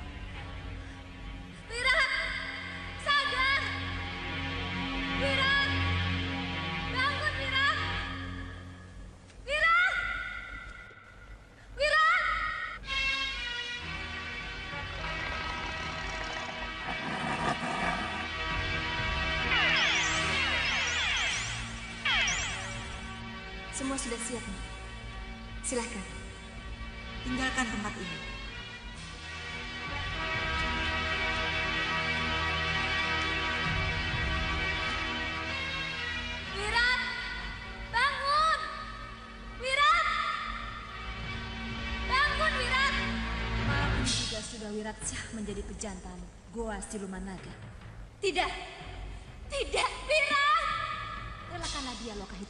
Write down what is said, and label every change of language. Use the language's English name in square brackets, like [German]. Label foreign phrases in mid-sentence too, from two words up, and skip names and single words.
[Indonesian] Wirat! Sadar! Wirat! Bangun, Wirat! Wirat! Wirat! Semua sudah siap, nih. Silahkan. Tinggalkan tempat ini. Wirat! Bangun! Wirat! Bangun, Wirat! Malam ini juga Sudawirat Syah menjadi pejantan Goa Siluman Naga. Tidak! Tidak, Wirat! Relakanlah dia, Lokahita.